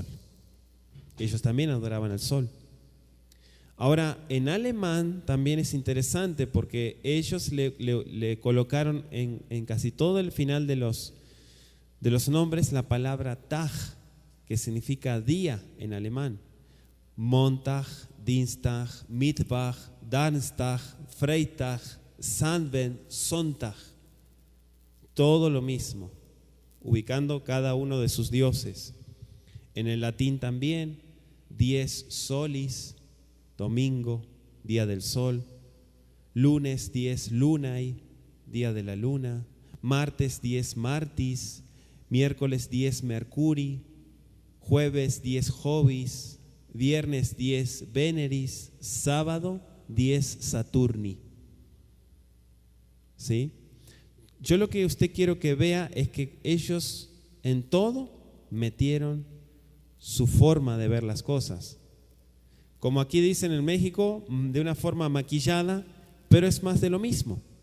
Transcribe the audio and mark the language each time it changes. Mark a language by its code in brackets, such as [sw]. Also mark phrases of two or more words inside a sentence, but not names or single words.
[es] Ellos también adoraban al sol. Ahora, en alemán también es interesante porque ellos le colocaron en casi todo el final de los nombres la palabra Tag, que significa día en alemán. [de] Montag, Dienstag, Mittwoch, Donnerstag, Freitag, Samstag, Sonntag. [es] Todo lo mismo, ubicando cada uno de sus dioses. En el latín también, [la] dies solis, [es] domingo, día del sol. Lunes, [la] dies lunae, [es] día de la luna. Martes, [la] dies martis. [es] Miércoles, [la] dies mercuri. [es] Jueves, [la] dies jovis. [es] Viernes, [la] dies veneris. [es] Sábado, [la] dies saturni. [es] ¿Sí? Yo lo que usted quiero que vea es que ellos en todo metieron su forma de ver las cosas. Como aquí dicen en México, de una forma maquillada, pero es más de lo mismo.